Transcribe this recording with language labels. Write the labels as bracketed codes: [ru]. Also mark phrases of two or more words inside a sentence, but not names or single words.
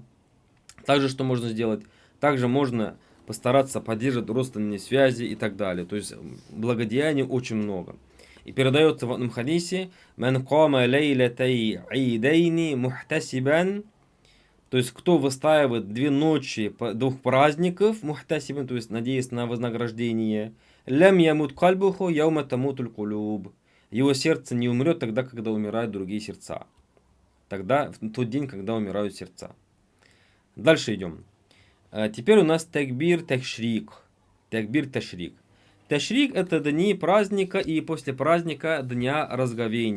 [ru] Также что можно сделать? Также можно постараться поддерживать родственные связи и так далее. То есть благодеяний очень много. И передается в одном хадисе: [ar] «من قام ليلتي العيدين محتسبا». [ru] То есть кто выстаивает 2 ночи двух праздников, мухтасибан, то есть надеясь на вознаграждение, [ar] لم يمت قلبه يوم تموت القلوب. [ru] Его сердце не умрет тогда, когда умирают другие сердца. Тогда, в тот день, когда умирают сердца. Дальше идем. Теперь у нас [ar] تكبير تشريق. تكبير تشريق. [ru] Ташрик это дни праздника и после праздника дня разговения.